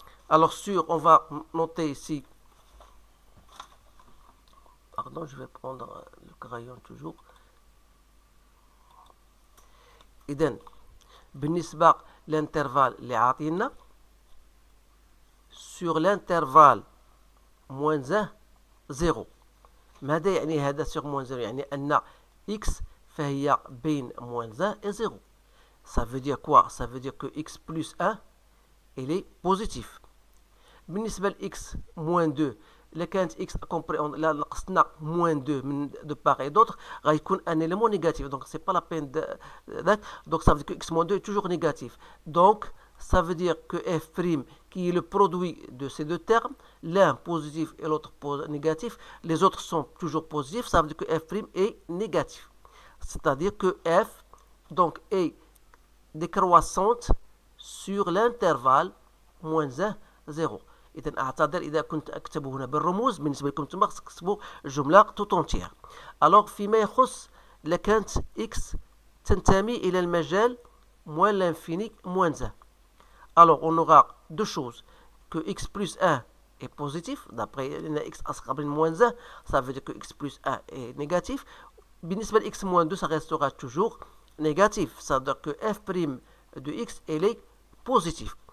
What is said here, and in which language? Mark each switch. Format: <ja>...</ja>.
<fr>Alors on va noter ici, pardon, je vais prendre le crayon toujours.</fr> <ar>إذن بالنسبة</ar> <fr>l'intervalle</fr> <ar>اللي عاطينا</ar> <fr>sur l'intervalle moins 1 0.</fr> <ar>ماذا يعني هذا</ar> <fr>sur moins 0؟</fr> <ar>يعني أن x فهي بين</ar> <fr>moins 1 et 0. Ça veut dire quoi? Ça veut dire que x plus 1 il est positif.</fr> <ar>بالنسبة ل x moins 2, إلا كانت x لا نقصنا moins 2 من</ar> <fr>de part et d'autre,</fr> <ar>غيكون</ar> <fr>un élément négatif. Donc c'est pas la peine de donc ça veut dire que x moins 2 est toujours négatif. Donc ça veut dire que f' qui est le produit de ces deux termes, l'un positif et l'autre négatif, les autres sont toujours positifs, ça veut dire que f' est négatif. C'est-à-dire que f donc est décroissante sur l'intervalle moins 1 0.</fr> <ar>إذا أعتذر إذا كنت أكتبه هنا بالرموز، بالنسبة لكم انتم خصكم تكتبوا الجملة</ar> <fr>tout entière.</fr> <ar>Alors فيما يخص إلا كانت x تنتمي إلى المجال</ar> <fr>moins l'infini moins 1. Alors on aura deux choses, que x plus 1 est positif, d'après x</fr> <ar>أصغر من</ar> <fr>moins 1, ça veut dire que x plus 1 est négatif.</fr> <ar>بالنسبة ل</ar> <fr>x moins 2, ça restera toujours négatif, ça veut dire que f' de x elle est positive.</fr>